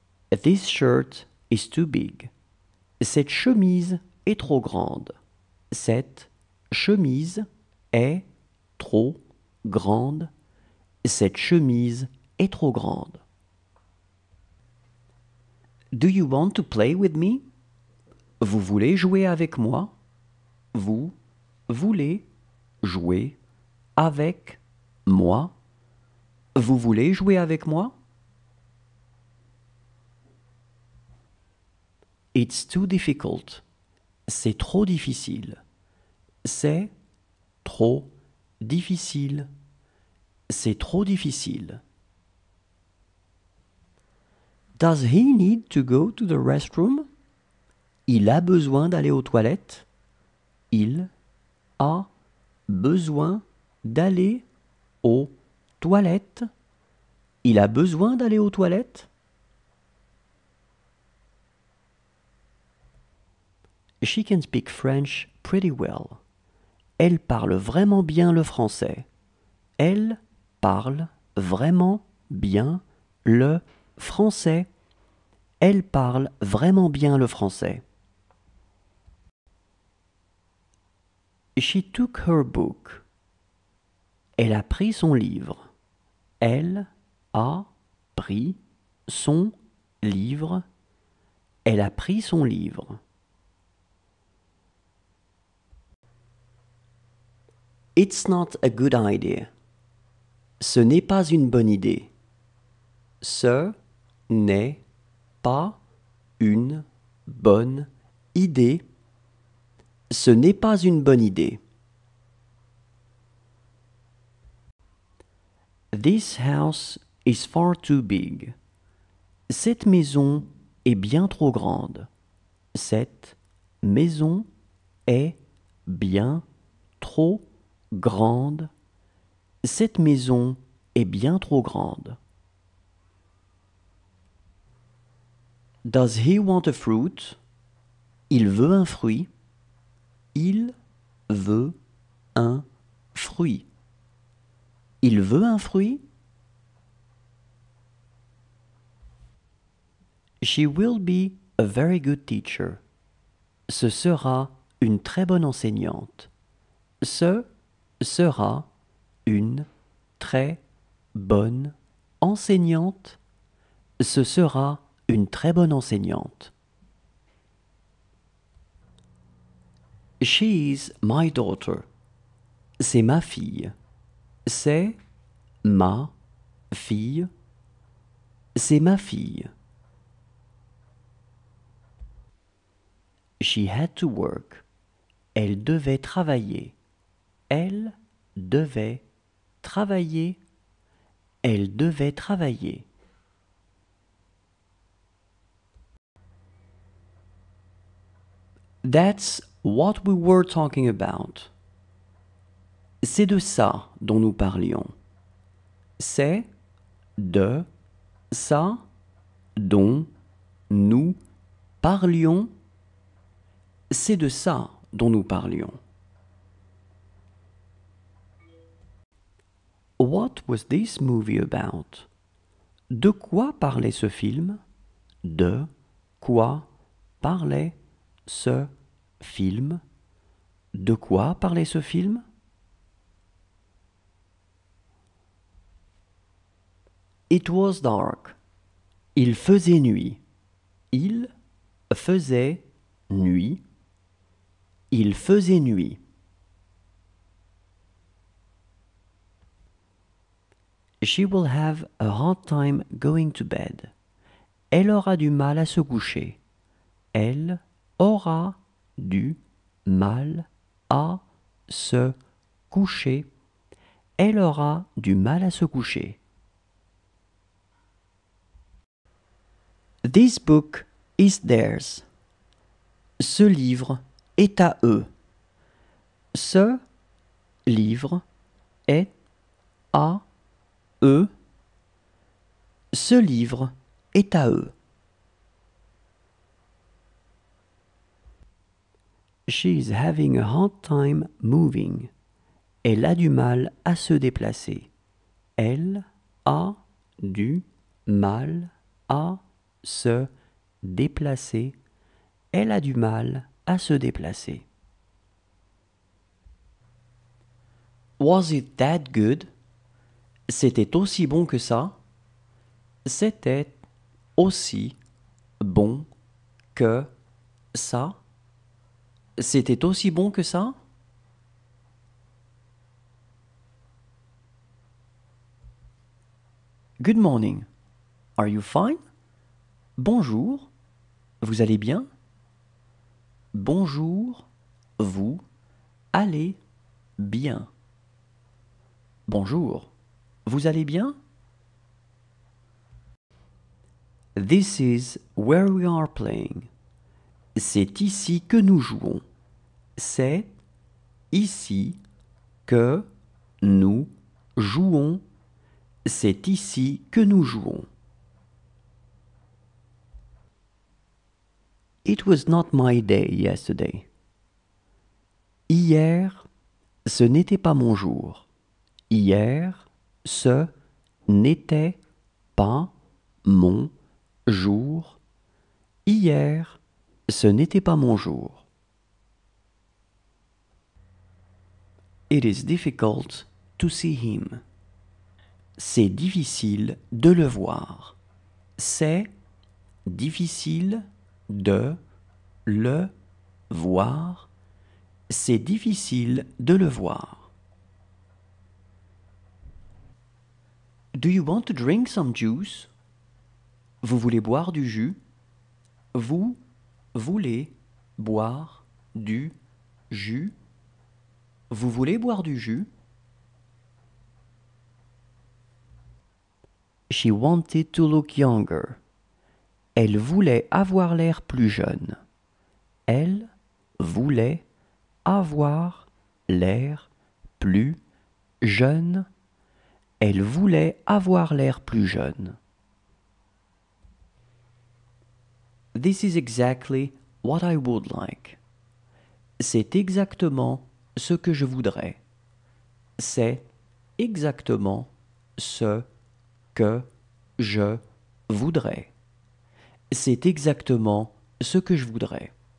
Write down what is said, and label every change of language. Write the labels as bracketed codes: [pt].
[en] This shirt is too big. [fr] Cette chemise est trop grande. Cette chemise est trop grande. Cette chemise est trop grande. [en] Do you want to play with me? [fr] Vous voulez jouer avec moi? Vous voulez jouer avec moi? Vous voulez jouer avec moi? [en] It's too difficult. [fr] C'est trop difficile. C'est trop difficile. C'est trop difficile. [en] Does he need to go to the restroom? [fr] Il a besoin d'aller aux toilettes. Il a besoin d'aller aux toilettes. Il a besoin d'aller aux toilettes. [en] She can speak French pretty well. [fr] Elle parle vraiment bien le français. Elle parle vraiment bien le français. Elle parle vraiment bien le français. [en] She took her book. [fr] Elle a pris son livre. Elle a pris son livre. Elle a pris son livre. [en] It's not a good idea. [fr] Ce n'est pas une bonne idée. Ce n'est pas une bonne idée. Ce n'est pas une bonne idée. [en] This house is far too big. [fr] Cette maison est bien trop grande. Cette maison est bien trop grande. Cette maison est bien trop grande. [en] Does he want a fruit? [fr] Il veut un fruit. Il veut un fruit. Il veut un fruit? [en] She will be a very good teacher. [fr] Ce sera une très bonne enseignante. Ce sera une très bonne enseignante. Ce sera une très bonne enseignante. [en] She is my daughter. [fr] C'est ma fille. C'est ma fille. C'est ma fille. [en] She had to work. [fr] Elle devait travailler. Elle devait travailler. Elle devait travailler. [en] That's what we were talking about. [fr] C'est de ça dont nous parlions. C'est de ça dont nous parlions. C'est de ça dont nous parlions. [en] What was this movie about? [fr] De quoi parlait ce film? De quoi parlait ce film? De quoi parlait ce film? [en] It was dark. [fr] Il faisait nuit. Il faisait nuit. Il faisait nuit. [en] She will have a hard time going to bed. [fr] Elle aura du mal à se coucher. Elle aura du mal à se coucher. Elle aura du mal à se coucher. [en] This book is theirs. [fr] Ce livre est à eux. Ce livre est à eux. Ce livre est à eux. [en] She is having a hard time moving. [fr] Elle a du mal à se déplacer. Elle a du mal à se déplacer. Elle a du mal à se déplacer. [en] Was it that good? [fr] C'était aussi bon que ça? C'était aussi bon que ça? C'était aussi bon que ça? [en] Good morning. Are you fine? [fr] Bonjour. Vous allez bien? Bonjour. Vous allez bien. Bonjour. Vous allez bien? [en] This is where we are playing. [fr] C'est ici que nous jouons. C'est ici que nous jouons. C'est ici que nous jouons. [en] It was not my day yesterday. [fr] Hier, ce n'était pas mon jour. Hier, ce n'était pas mon jour. Hier, ce n'était pas mon jour. [en] It is difficult to see him. [fr] C'est difficile de le voir. C'est difficile de le voir. C'est difficile de le voir. [en] Do you want to drink some juice? [fr] Vous voulez boire du jus? Vous voulez boire du jus? Vous voulez boire du jus? [en] She wanted to look younger. [fr] Elle voulait avoir l'air plus jeune. Elle voulait avoir l'air plus jeune. Elle voulait avoir l'air plus jeune. [en] This is exactly what I would like. [fr] C'est exactement ce que je voudrais. C'est exactement ce que je voudrais. C'est exactement ce que je voudrais.